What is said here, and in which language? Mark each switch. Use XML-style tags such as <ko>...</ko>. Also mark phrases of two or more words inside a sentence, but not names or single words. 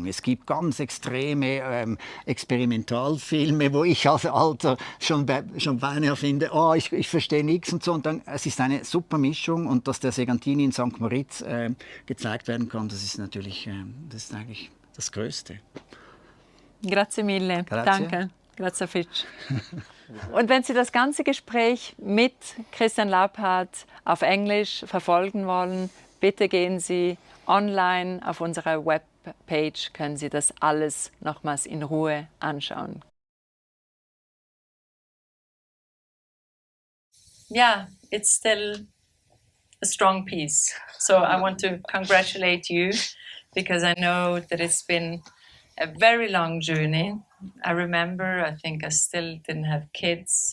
<de>Es gibt ganz extreme Experimentalfilme, wo ich als Alter schon beinahe finde, ich verstehe nichts und so. Und dann, es ist eine super Mischung und dass der Segantini in St. Moritz gezeigt werden kann, das ist natürlich eigentlich das Größte.</de> <it>Grazie mille. Grazie.</it> <de>Danke. Grazie Fitch. Und wenn Sie das ganze Gespräch mit Christian Labhart auf Englisch verfolgen wollen, bitte gehen Sie online auf unserer Webpage, können Sie das alles nochmals in Ruhe anschauen.</de> <en>Yeah, it's still a strong piece. So I want to congratulate you because I know that it's been a very long journey. I remember, I think I still didn't have kids.</en>